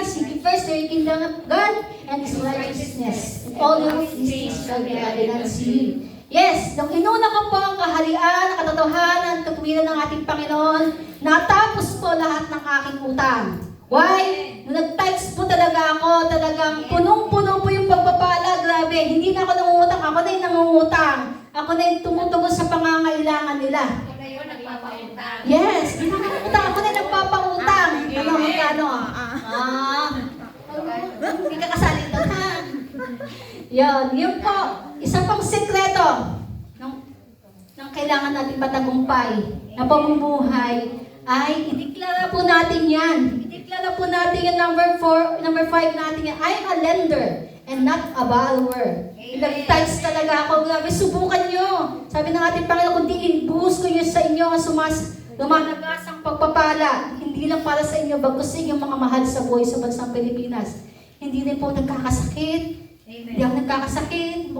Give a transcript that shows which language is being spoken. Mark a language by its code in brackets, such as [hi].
[en] Seek ye first the kingdom of God and His righteousness. And all those things shall be added unto you. [tl] Yes, nung inuna ko po ang kaharian, ang katotohanan, katuwiran ng ating Panginoon, natapos po lahat ng aking utang. [en] Why? [tl] Nung nag-text po talaga ako, talagang punong-puno po yung pagpapala, grabe. Hindi na ako nangungutang, ako na yung nangungutang. Ako na yung tumutugon sa pangangailangan nila. Ikaw na yun, nagpapautang. Yes, hindi na nangungutang, ako na yung nagpapautang. Ano, magkano? Hindi ka kasali doon, ha? Yun po, isa pang sekreto ng kailangan natin patagumpay na pamumuhay ay ideklara po natin yan. Ideklara po natin yung number 5 natin yan. [en] I'm a lender and not a borrower. [tl] Nag-text talaga ako. Grabe, subukan nyo. Sabi ng ating Panginoon, kung di buhos ko yun sa inyo ang lumanagas ang pagpapala. Hindi lang para sa inyo, bagos sa inyong mga mahal sa buhay sa bansang Pilipinas. Hindi rin po nagkakasakit. Hindi ako nagkakasakit.